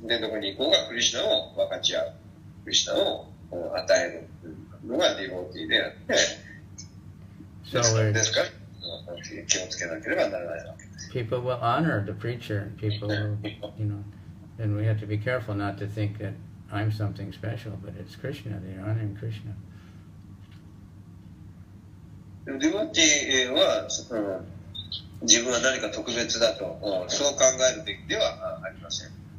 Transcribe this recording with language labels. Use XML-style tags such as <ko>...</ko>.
<ja>で、どこに行こうがクリシュナを分かち合う。クリシュナを与えるのがディボティであって、ですから、気をつけなければならないわけです。</ja> <en>People will honor the preacher, and people will, you know, then we have to be careful not to think that I'm something special, but it's Krishna, they're honoring Krishna.</en> <ja>ディボティは、自分は何か特別だと、そう考えるべきではありません。</ja>